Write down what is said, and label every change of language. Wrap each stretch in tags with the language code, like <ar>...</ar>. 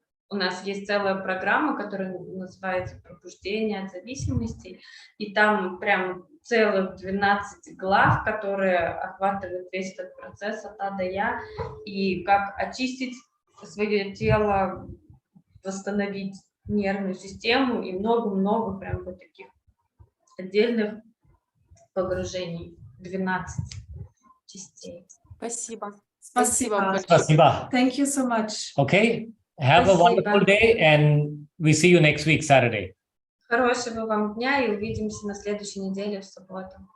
<ru>у нас есть целая программа, которая называется «Пробуждение от зависимости», и там прям целых 12 глав, которые охватывают весь этот процесс от А до Я, и как очистить свое тело, восстановить нервную систему, и много-много прям вот таких отдельных погружений, 12 частей. Спасибо. Спасибо. Spasiba.</ru> <en>Thank you so much. Okay, have a wonderful day, and we see you next week, Saturday.</en> <ru>Хорошего вам дня, и увидимся на следующей неделе в субботу.</ru>